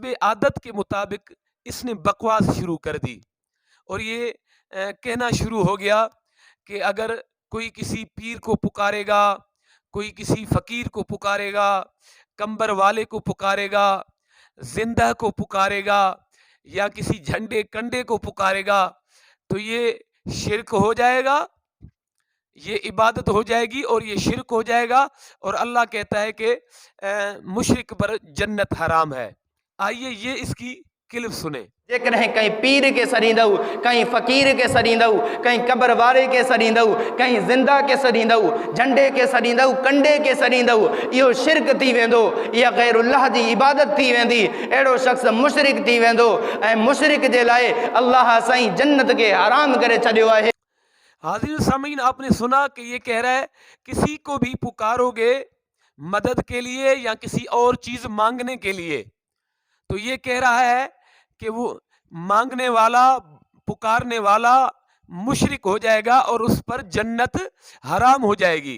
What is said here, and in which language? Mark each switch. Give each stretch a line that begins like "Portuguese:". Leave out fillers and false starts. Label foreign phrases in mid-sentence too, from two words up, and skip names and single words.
Urdu: عادت کے مطابق اس نے بکواس شروع کر دی اور یہ کہنا شروع ہو گیا کہ اگر کوئی کسی پیر کو پکارے گا، کوئی کسی فقیر کو پکارے گا، کمبر والے کو پکارے گا، زندہ کو پکارے گا یا کسی جھنڈے کنڈے کو پکارے گا تو یہ شرک ہو جائے گا، یہ عبادت ہو جائے گی اور یہ شرک ہو جائے گا، اور اللہ کہتا ہے کہ مشرک پر جنت حرام ہے۔ آئیے یہ اس کی کلپ سنیں۔
Sindhi: जेकॾहिं कंहिं पीर खे सॾींदव, कंहिं फ़क़ीर खे सॾींदव, कंहिं क़बर वारे खे सॾींदव, कंहिं ज़िंदा खे सॾींदव, झंडे खे सॾींदव, कंडे खे सॾींदव, इहो शिरक थी वेंदो, इहा ग़ैरुल्लाह जी इबादत थी वेंदी। अहिड़ो शख़्स मुशरिक थी वेंदो ऐं मुशरिक जे लाइ अल्लाह साईं जन्नत खे हराम करे छॾियो आहे।
Urdu: حاضرین سامعین، آپ نے سنا کہ یہ کہہ رہا ہے کسی کو بھی پکارو گے مدد کے لیے یا کسی اور چیز مانگنے کے لیے تو یہ کہہ رہا ہے کہ وہ مانگنے والا، پکارنے والا مشرک ہو جائے گا اور اس پر جنت حرام ہو جائے گی۔